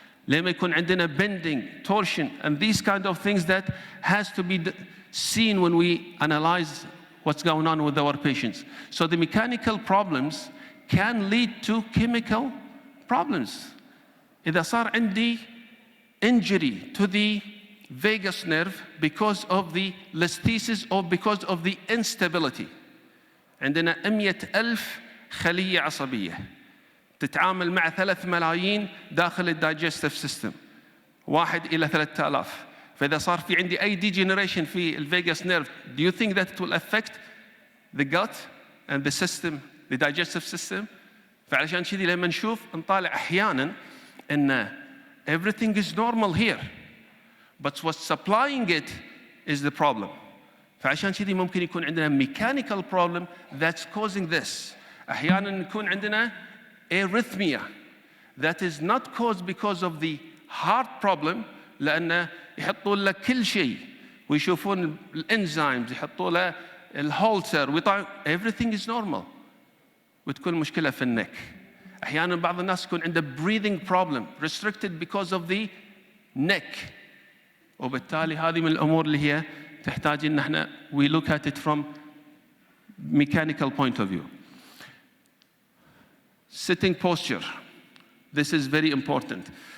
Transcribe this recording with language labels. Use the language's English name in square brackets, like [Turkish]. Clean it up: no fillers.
[Arabic] لما يكون عندنا [English] bending, torsion, and these kind of things that has to be seen when we analyze what's going on with our patients. So the mechanical problems can lead to chemical problems. [Arabic] إذا صار عندي [English] injury to the vagus nerve because of the listhesis or because of the instability. [Arabic] عندنا 100,000 خلية عصبية تتعامل مع 3 ملايين داخل الدايجستيف سيستم، 1 إلى 3000. فإذا صار في عندي أي [English] degeneration [Arabic] في الفيجاس [English] nerve, do you think that it will affect the gut and the system, the digestive system? [Arabic] فعلشان كذي لما نشوف نطالع أحياناً إن [English] everything is normal here, but what's supplying it is the problem. [Arabic] فعشان كذي ممكن يكون عندنا [English] mechanical problem that's causing this. [Arabic] أحياناً يكون عندنا [English] arrhythmia that is not caused because of the heart problem، [Arabic] لأنه يحطوا له كل شيء ويشوفون الانزيمز، يحطوا له الهولتر ويطلع [English] everything is normal، [Arabic] وتكون مشكلة في النك. أحياناً بعض الناس يكون عنده [English] breathing problem restricted because of the neck، [Arabic] وبالتالي هذه من الأمور اللي هي تحتاج إن احنا [English] we look at it from mechanical point of view. Sitting posture, this is very important.